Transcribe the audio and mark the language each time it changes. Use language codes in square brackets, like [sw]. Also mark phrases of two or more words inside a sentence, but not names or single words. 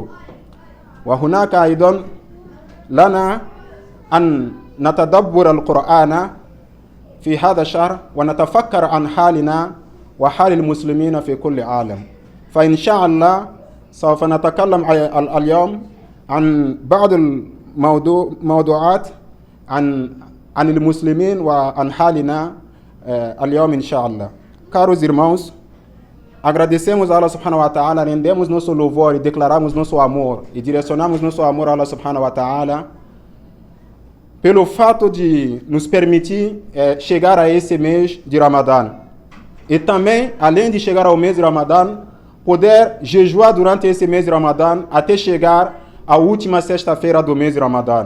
[ar] وهناك أيضا لنا أن نتدبر القرآن في هذا الشهر ونتفكر عن حالنا وحال المسلمين في كل عالم. فإن شاء الله سوف نتكلم اليوم عن بعض الموضوعات عن المسلمين وعن حالنا اليوم, inshallah. [pt] Caros irmãos, agradecemos a [ar] الله سبحانه وتعالى, [pt] rendemos nosso louvor e declaramos nosso amor e direcionamos nosso amor a [ar] الله سبحانه وتعالى [pt] pelo fato de nos permitir chegar a esse mês de Ramadã. E também, além de chegar ao mês de Ramadã, poder jejuar durante esse mês de Ramadã até chegar à última sexta-feira do mês de Ramadã.